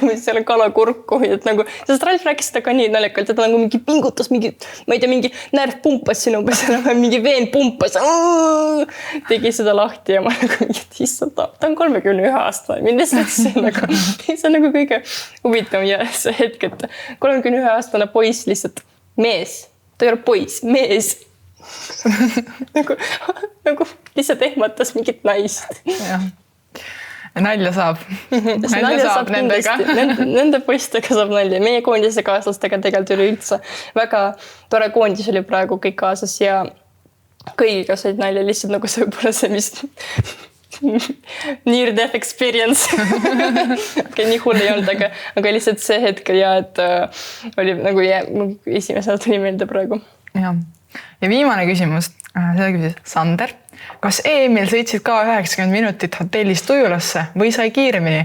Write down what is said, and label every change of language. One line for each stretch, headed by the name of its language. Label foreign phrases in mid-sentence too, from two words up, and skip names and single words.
Estonian: tõmbasin selle kala kurku, et nagu, sest Ralf rääkis seda ka nii naljakalt, et ta nagu mingi pingutas, ma ei tea, mingi närv pumpas sinu umbes, mingi veen pumpas, tegi seda lahti ja ma nagu issand, ta on 31 aastane, mind lihtsalt see on nagu kõige huvitav ja see hetk, et 31 aastane poiss lihtsalt mees, ta ei ole poiss, mees nagu lihtsalt ehmatas mingit naist. Jah. Nalja saab. Nalja saab nendega. Nende poistega saab nalja. Meie koondise kaaslastega tegelikult oli üldse väga tore koondis oli praegu kõik kaasas ja kõigiga said nalja lihtsalt nagu see võib-olla see, mis
English: near death experience.
Estonian: Nii hull ei olnud, aga lihtsalt see hetk ja et oli nagu esimesena tuli meelde praegu. Ja viimane küsimus, seda küsis Sander. Kas EM-il sõitsid ka 90 minutit hotellist ujulasse või sai kiiremini?